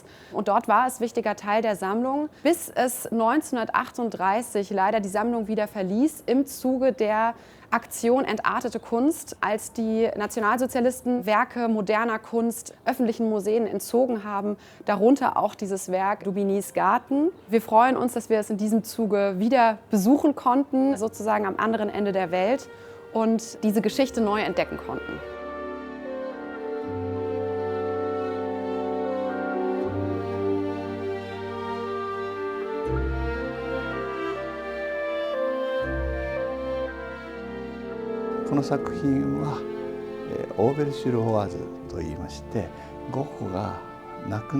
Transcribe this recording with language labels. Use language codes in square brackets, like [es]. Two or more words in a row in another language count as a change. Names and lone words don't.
[de] Und dort war es wichtiger Teil der Sammlung, bis es 1938 leider die Sammlung wieder verließ im Zuge der Aktion Entartete Kunst, als die Nationalsozialisten Werke moderner Kunst öffentlichen Museen entzogen haben, darunter auch dieses Werk Daubignys Garten. Wir freuen uns, dass wir es in diesem Zuge wieder besuchen konnten, sozusagen am anderen Ende der Welt, und diese Geschichte neu entdecken konnten. [ja] この作品はオーベルシュル・オワーズといいまして、ゴッホが亡く